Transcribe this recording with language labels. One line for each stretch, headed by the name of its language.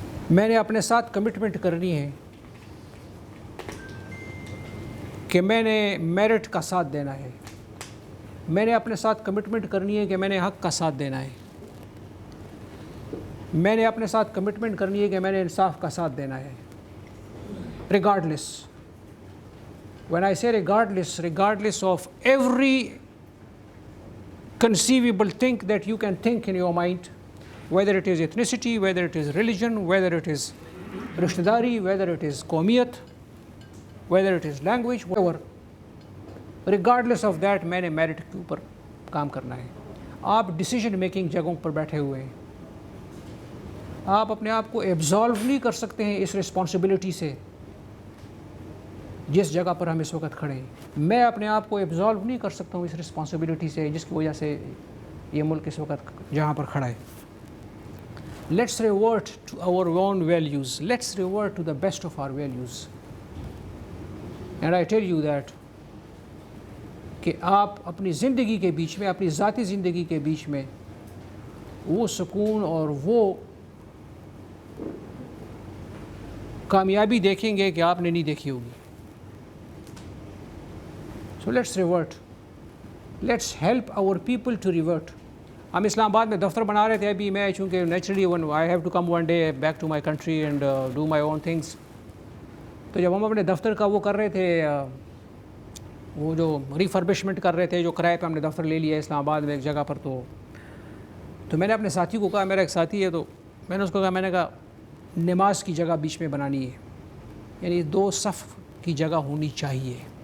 Urdu: میں نے اپنے ساتھ کمٹمنٹ کرنی ہے کہ میں نے میرٹ کا ساتھ دینا ہے. میں نے اپنے ساتھ کمٹمنٹ کرنی ہے کہ میں نے حق کا ساتھ دینا ہے. میں نے اپنے ساتھ کمٹمنٹ کرنی ہے کہ میں نے انصاف کا ساتھ دینا ہے.
English: regardless, when I say regardless of every conceivable thing that you can think in your mind, whether it is ethnicity, whether it is religion, whether it is rishtedari, whether it is qawmiyat, whether it is language, whatever, regardless of that
Urdu: میں نے merit کے اوپر کام کرنا ہے. آپ decision making جگہوں پر بیٹھے ہوئے ہیں, آپ اپنے آپ کو ایبزالو نہیں کر سکتے ہیں اس رسپانسبلٹی سے جس جگہ پر ہم اس وقت کھڑے ہیں. میں اپنے آپ کو ایبزالو نہیں کر سکتا ہوں اس رسپانسبلٹی سے جس کی وجہ سے یہ ملک اس وقت جہاں پر کھڑا ہے.
English: Let's revert to our own values. Let's revert to the best of our values. And I tell you that
Urdu: کہ آپ اپنی زندگی کے بیچ میں, اپنی ذاتی زندگی کے بیچ میں وہ سکون اور وہ کامیابی دیکھیں گے کہ آپ نے نہیں دیکھی ہوگی.
English: So let's revert. Let's help our people to revert.
Urdu: ہم اسلام آباد میں دفتر بنا رہے تھے ابھی. میں چونکہ naturally
English: I have to come one day back to my country and do my own things.
Urdu: تو جب ہم اپنے دفتر کا وہ کر رہے تھے, وہ جو ریفربشمنٹ کر رہے تھے, جو کرائے پہ ہم نے دفتر لے لیا اسلام آباد میں ایک جگہ پر, تو میں نے اپنے ساتھی کو کہا, میرا ایک ساتھی ہے, تو میں نے اس کو کہا, میں نے کہا نماز کی جگہ بیچ میں بنانی ہے, یعنی 2 صف کی جگہ ہونی چاہیے.